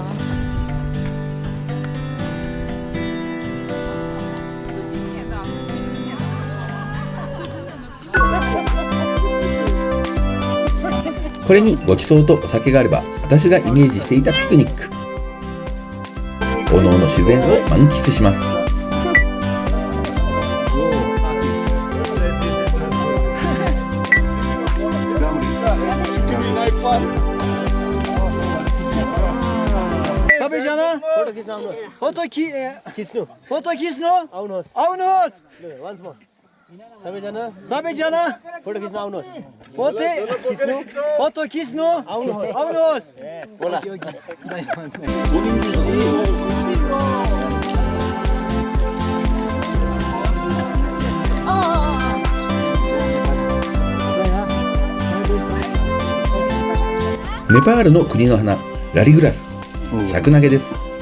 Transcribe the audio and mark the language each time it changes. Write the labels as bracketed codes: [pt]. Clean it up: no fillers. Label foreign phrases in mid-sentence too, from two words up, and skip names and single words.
[ja] これにごちそうとお酒があれば、私がイメージしていたピクニック。おのおの自然を満喫します。 [ne] सबैजना फोटो खिच्नु आउनुहोस् सबैजना फोटो खिच्नु आउनुहोस्। [ja] ネパールの国の花、ラリグラス、シャクナゲです。